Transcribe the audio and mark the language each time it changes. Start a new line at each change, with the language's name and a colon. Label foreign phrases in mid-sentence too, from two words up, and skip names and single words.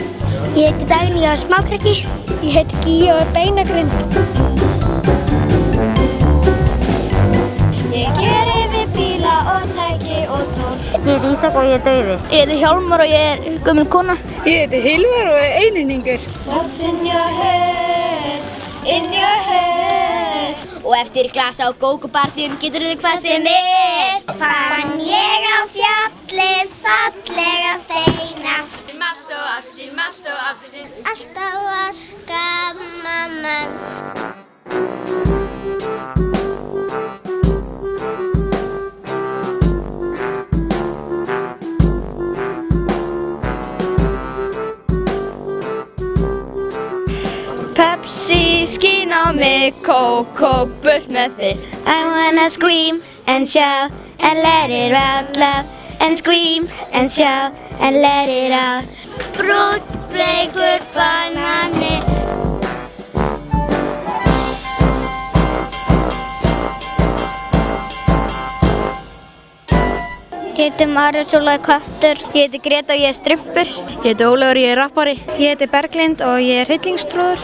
Icelandic: Ég heiti Dagný og er smákrakki. Ég heiti Gíja og er beinagrind. Ég geri við bíla og tæki og tól. Ég heiti Ísak og ég er dauði. Ég heiti Hjálmar og ég er gömul kona. Ég heiti Hilmar og er einhyrningur.
English: What's in your head, in your head?
Icelandic: Og eftir glasa á gógópartíum getur þið hvað sem er. Fann ég á fjalli fallega steina. Malt og appelsín, malt og appelsín. Alltaf að skamma mann. Pepsi skín á mig, Coke burt með þig.
English: I wanna scream and shout and let it out loud. And scream and shout and let it out.
Icelandic: Brúnn, bleikur banani. Ég heiti Marius og ég er köttur. Ég heiti Greta og ég er strumpur. Ég heiti Ólafur og ég er rappari. Ég heiti Berglind og ég er hryllingstrúður.